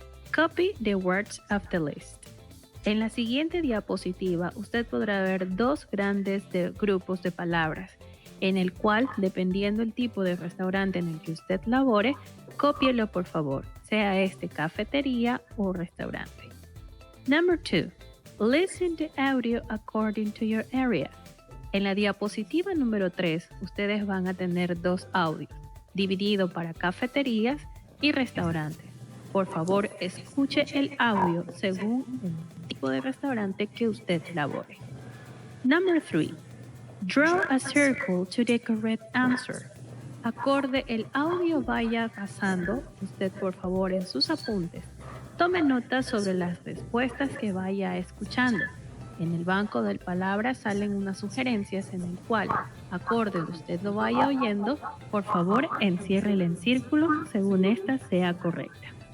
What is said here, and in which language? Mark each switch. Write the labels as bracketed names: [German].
[English] Copy the words of the list. [Spanish] En la siguiente diapositiva usted podrá ver dos grandes grupos de palabras, en el cual, dependiendo el tipo de restaurante en el que usted labore, cópielo por favor, sea este cafetería o restaurante. [English] Number 2. Listen to audio according to your area. [Spanish] En la diapositiva número 3, ustedes van a tener dos audios, dividido para cafeterías y restaurantes. Por favor, escuche el audio según el tipo de restaurante que usted labore. [English] Number 3. Draw a circle to the correct answer. [Spanish] Acorde el audio vaya pasando, usted por favor en sus apuntes, tome notas sobre las respuestas que vaya escuchando. En el banco de palabras salen unas sugerencias en el cual, acorde usted lo vaya oyendo, por favor enciérrela en círculo según esta sea correcta.